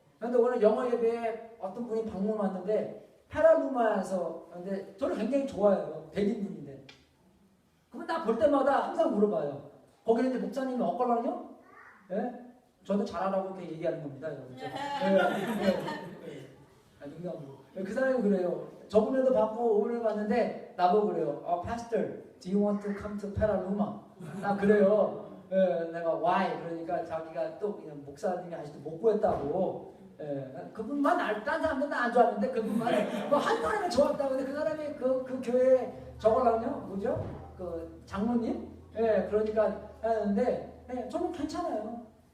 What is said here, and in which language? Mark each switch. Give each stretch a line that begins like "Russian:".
Korean: 그런데 오늘 영어 예배에 어떤 분이 방문 왔는데, 페라루마에서, 근데 저를 굉장히 좋아해요. 백인분인데. 그러면 나 볼 때마다 항상 물어봐요. 거기는 이제 목사님이 어걸랑요? 예? 저도 잘하라고 이렇게 얘기하는 겁니다, 여러분. 농담으로. 그 사람이 그래요. 저번에도 받고 오늘 봤는데 나보고 그래요.
English: Pastor, do you want to come to Petaluma?
Korean: 나 그래요. 내가
English: why?
Korean: 그러니까 자기가 또 그냥 목사님이 아직도 못 구했다고. 그분만 딴 사람들은 안 좋았는데 그분만 뭐한 사람이 좋았다고. 근데 그 사람이 그 교회 저걸랑요, 뭐죠? 그 장로님? 그러니까 하는데 저는 괜찮아요.